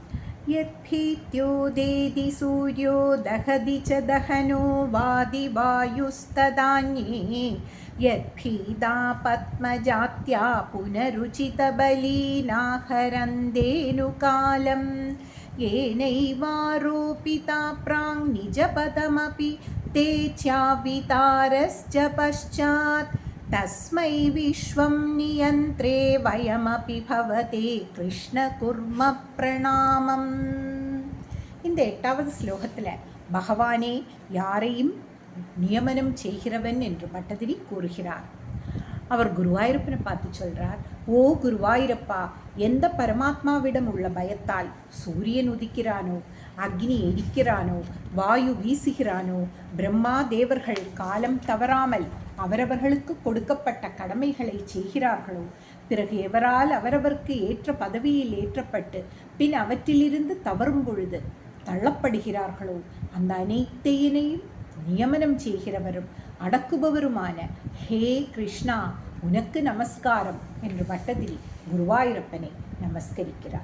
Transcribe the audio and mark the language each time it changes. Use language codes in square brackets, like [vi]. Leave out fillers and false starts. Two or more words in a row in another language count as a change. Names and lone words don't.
[sa] यद्भीत्योदेति सूर्यो दहति च दहनो वाति वायुस्तथान्ये यद्भीता पद्मजाद्या पुनरुच्चित बलीनाहरन्तेनु कालम् येनैवारोपिता प्राङ् निजपदमपि ते चावितारश्च पश्चात् तस्मै विश्वं नियन्त्रे वयमपि भवते कृष्ण कुर्म प्रणामम्. [ta] இந்த 8வது ஸ்லோகத்தில் பகவானே யாரையும் நியமனம் செய்கிறவன் என்று பட்டதிரி கூறுகிறார். அவர் குருவாயூரப்பனை பார்த்து சொல்றார், ஓ குருவாயூரப்பா, எந்த பரமாத்மாவிடம் உள்ள பயத்தால் சூரியன் உதிக்கிறானோ, அக்னி எரிக்கிறானோ, வாயு வீசுகிறானோ, பிரம்மா தேவர்கள் காலம் தவறாமல் அவரவர்களுக்கு கொடுக்கப்பட்ட கடமைகளை செய்கிறார்களோ, பிறகு எவரால் அவரவருக்கு ஏற்ற பதவியில் ஏற்றப்பட்டு பின் அவற்றிலிருந்து தவறும் பொழுது தள்ளப்படுகிறார்களோ, அந்த அனைத்தையினையும் நியமனம் செய்கிறவரும் அடக்குபவருமான ஹே கிருஷ்ணா, உனக்கு நமஸ்காரம் என்று பட்டதிரி குருவாயூரப்பனை நமஸ்கரிக்கிறார்.